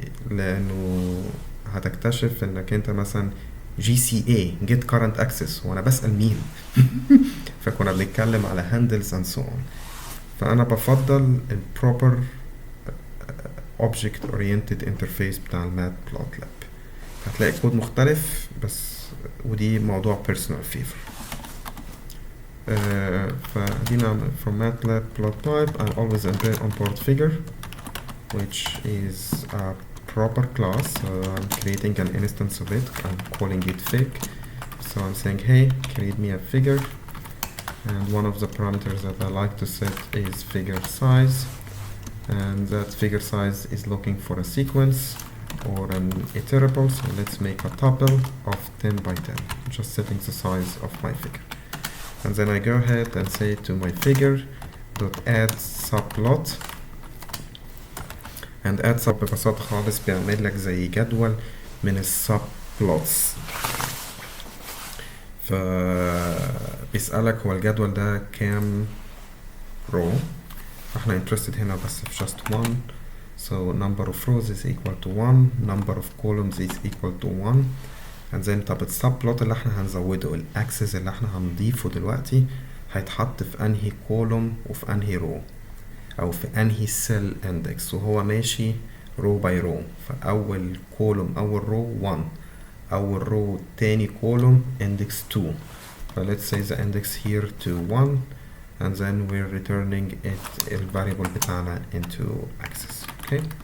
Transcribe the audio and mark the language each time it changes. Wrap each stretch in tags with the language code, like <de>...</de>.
<ar>لأنه هتكتشف انك انت مثلا GCA get current access وانا بسأل مين. فكنا بنتكلم على</ar> <en>handles and so on.</en> <ar>فأنا بفضل ال proper object oriented interface بتاع matplotlib. هتلاقي كود مختلف بس ودي موضوع personal favor. فدي نعمل</ar> <en>from matlab plot type I always import figure which is a proper class. So I'm creating an instance of it. I'm calling it fig. So I'm saying hey create me a figure. And one of the parameters that I like to set is figure size, and that figure size is looking for a sequence or an iterable. So let's make a tuple of 10 by 10, just setting the size of my figure. And then I go ahead and say to my figure dot add subplot, and add sub</en> <ar>ببساطة خالص بيعمل لك زي جدول من السبلوتس. فبيسألك هو الجدول ده كام row. احنا interested هنا بس في just one.</ar> <en>So number of rows is equal to 1, number of columns is equal to 1.</en> <ar>and then طب السبلوت اللي احنا هنزوده الاكسس اللي احنا هنضيفه دلوقتي هيتحط في انهي column وفي انهي row او في انهي cell index. وهو ماشي</ar> <en>row by row.</en> <ar>فاول column اول row 1, أول row تاني column index 2.</ar> <en>So let's say the index here to 1 and then we're returning it ال variable بتاعنا into access. Okay.</en>